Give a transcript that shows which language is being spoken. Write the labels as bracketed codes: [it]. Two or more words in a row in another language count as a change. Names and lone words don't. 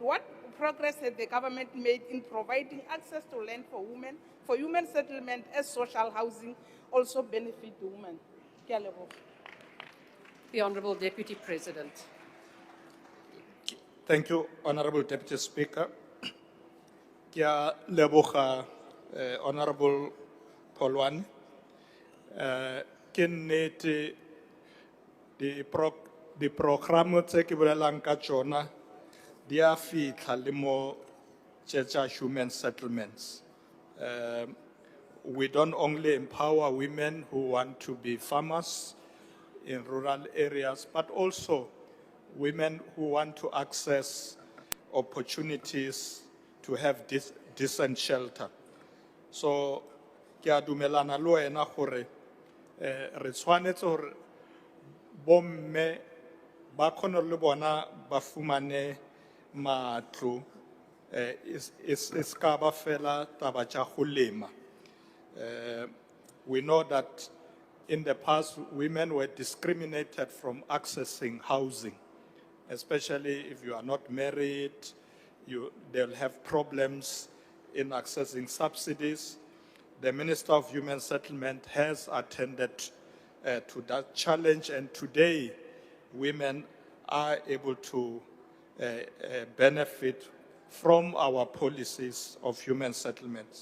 [en] What progress has the government made in providing access to land for women, for human settlement as social housing also benefit the women? The Honourable Deputy President. Thank you, Honorable Deputy Speaker. [tn] Kia leboga, Honorable Polwane. Ke nnete di programo tse ke bolelang ka tsona di a fitlha le mo tsa [en] human settlements. We don't only empower women who want to be farmers in rural areas, but also women who want to access opportunities to have decent shelter. So, [tn] ke a dumelana le wena gore re tshwanetse gore bomme ba kgone le bona ba fumane matlo is ka ba fela taba tša go lema. [en] We know that in the past, women were discriminated from accessing housing, especially if you are not married, they'll have problems in accessing subsidies. The Minister of Human Settlement has attended to that challenge, and today women are able to benefit from our policies of human settlements.